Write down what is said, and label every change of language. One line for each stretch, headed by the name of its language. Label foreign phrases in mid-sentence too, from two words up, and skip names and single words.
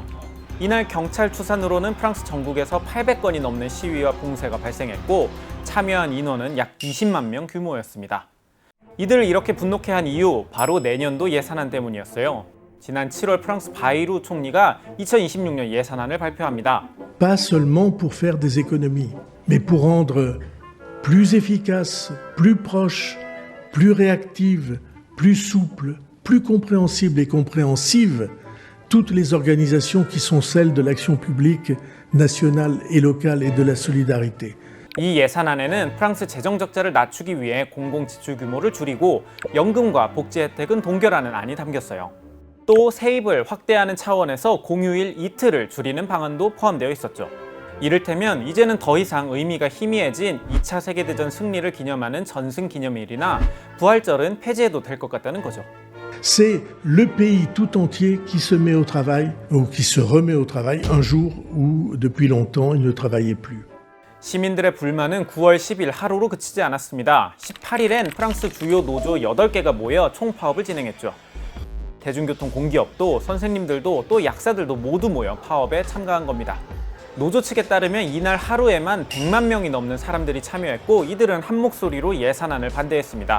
Korean: 이날 경찰 추산으로는 프랑스 전국에서 800건이 넘는 시위와 봉쇄가 발생했고, 참여한 인원은 약 20만 명 규모였습니다. 이들을 이렇게 분노케 한 이유, 바로 내년도 예산안 때문이었어요. 지난 7월 프랑스 바이루 총리가 2026년 예산안을 발표합니다.
French: Pas seulement pour faire des économies, mais pour rendre plus efficace, plus proche, plus réactive, plus souple, plus compréhensible et compréhensive toutes les organisations qui sont celles de l'action publique nationale et locale et de la solidarité.
Korean: 이 예산안에는 프랑스 재정 적자를 낮추기 위해 공공지출 규모를 줄이고 연금과 복지 혜택은 동결하는 안이 담겼어요. 또 세입을 확대하는 차원에서 공휴일 이틀을 줄이는 방안도 포함되어 있었죠. 이를테면 이제는 더 이상 의미가 희미해진 2차 세계대전 승리를 기념하는 전승기념일이나 부활절은 폐지해도 될 것 같다는 거죠.
French: C'est le pays tout entier qui se met au travail ou qui se remet au travail un jour où depuis longtemps il ne travaillait plus.
Korean: 시민들의 불만은 9월 10일 하루로 그치지 않았습니다. 18일엔 프랑스 주요 노조 8개가 모여 총파업을 진행했죠. 대중교통 공기업도 선생님들도 또 약사들도 모두 모여 파업에 참가한 겁니다. 노조 측에 따르면 이날 하루에만 100만 명이 넘는 사람들이 참여했고, 이들은 한 목소리로 예산안을 반대했습니다.